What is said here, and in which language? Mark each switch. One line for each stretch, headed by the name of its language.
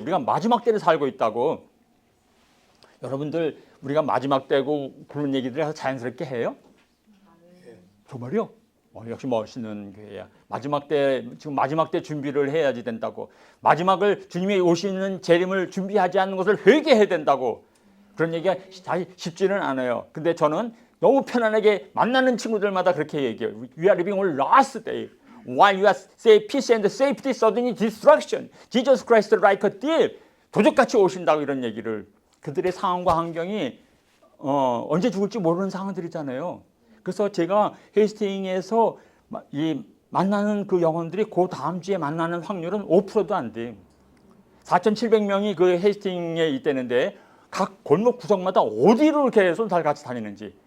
Korean: 우리가 마지막 때를 살고 있다고. 여러분들 우리가 마지막 때고 그런 얘기들 해서 자연스럽게 해요? 정말요? 역시 멋있는 교회야. 지금 마지막 때 준비를 해야지 된다고. 마지막을 주님이 오시는 재림을 준비하지 않는 것을 회개해야 된다고. 그런 얘기가 사실 쉽지는 않아요. 근데 저는 너무 편안하게 만나는 친구들마다 그렇게 얘기해요.
English: We are living on last day. While you are say peace and safety, suddenly destruction. Jesus Christ like a thief.
Korean: 도적같이 오신다고 이런 얘기를. 그들의 상황과 환경이 언제 죽을지 모르는 상황들이잖아요. 그래서 제가 헤이스팅에서 만나는 그 영혼들이 그 다음 주에 만나는 확률은 5%도 안 돼. 4,700명이 그 헤이스팅에 있다는데 각 골목 구석마다 어디로 계속 다 같이 다니는지.